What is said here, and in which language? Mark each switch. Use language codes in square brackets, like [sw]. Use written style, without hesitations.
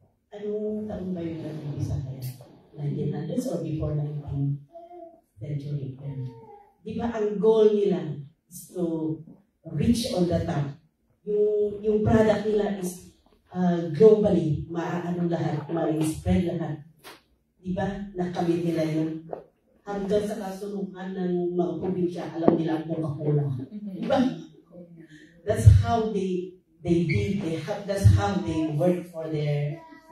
[tl] Anong taon ba yun nag-umpisa kaya? [en] 1900s or before 19th century? [tl] Diba ang [en] goal nila is to reach on the top. [tl] Yung product nila is globally, lahat, ma-spread lahat. Diba? Nakamit nila yun. Hanggang sa kasunungan ng mga probinsya, alam nila ang Coca-Cola. Diba? [en] That's how they did. That's how they work for their